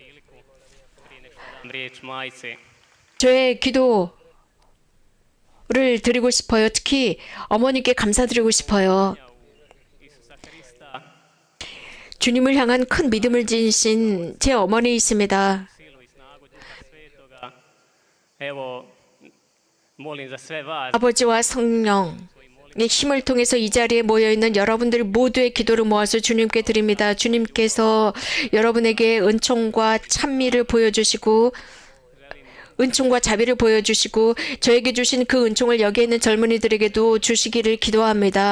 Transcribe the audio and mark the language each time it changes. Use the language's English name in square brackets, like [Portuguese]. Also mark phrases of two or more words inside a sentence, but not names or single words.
[Croatian] Riječ majci. [Korean] 저의 기도를 드리고 싶어요. 특히 어머니께 감사드리고 싶어요. [Croatian] Isusa Krista, [Korean] 주님을 향한 큰 믿음을 지신 제 어머니 있습니다. [Croatian] silu i snagu Duha Svetoga. Evo, molim za sve vas. [Korean] 아버지와 성령의 힘을 통해서 이 자리에 모여있는 여러분들 모두의 기도를 모아서 주님께 드립니다. 주님께서 여러분에게 은총과 찬미를 보여주시고 은총과 자비를 보여주시고 저에게 주신 그 은총을 여기 있는 젊은이들에게도 주시기를 기도합니다.